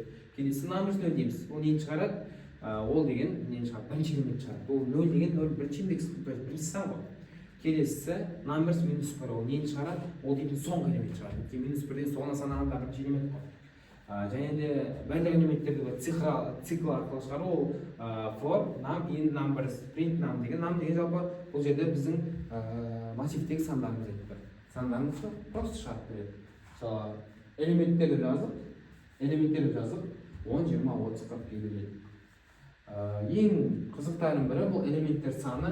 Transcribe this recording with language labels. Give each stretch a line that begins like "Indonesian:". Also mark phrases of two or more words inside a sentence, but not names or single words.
Kazakh: Келесі numbers 0 дейміз. Ол нені шығарады? Ол деген нені шығарады? Бірінші элемент шығарады. Ол 0 деген 0 бірінші индекс, бірінші сан ғой. Келесі numbers -1 ол нені шығарады? Ол дейтін соңғы элемент шығарады. -1-ден соңына санағанда бірінші элемент қой. Және де барлық элементтерді цикл арқылы шығару ол
English: for num in numbers print num
Kazakh: деген жалпы бұл жерде біздің массивтегі сандарымыз айтып тұр. Сандарымызды просто шығарып береді. Мысалы элементтерді жазып 10, 20, 30, 40 дейді. ең қызықтарының бірі бұл элементтер саны.